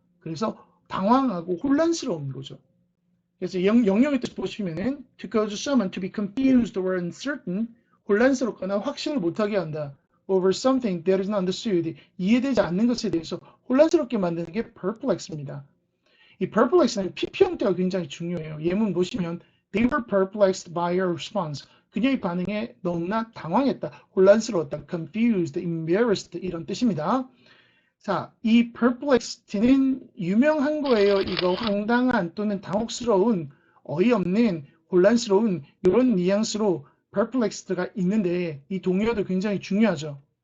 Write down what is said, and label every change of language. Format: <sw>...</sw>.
<ko>그래서 당황하고 혼란스러운 거죠. 그래서 영영의 뜻 보시면은</ko> <en>to cause someone to be confused or uncertain</en> <ko>혼란스럽거나 확신을 못하게 한다.</ko> <en>over something that is not understood</en> <ko>이해되지 않는 것에 대해서 혼란스럽게 만드는 게 perplex입니다. 이 perplex는 PP 형태가 굉장히 중요해요. 예문 보시면</ko> <en>they were perplexed by your response.</en> <ko>그녀의 반응에 너무나 당황했다, 혼란스러웠다,</ko> <en>confused, embarrassed</en> <ko>이런 뜻입니다. 자, 이 perplexed는 유명한 거예요. 이거 황당한 또는 당혹스러운, 어이없는, 혼란스러운 이런 뉘앙스로 perplexed가 있는데 이 동의어도 굉장히 중요하죠.</ko>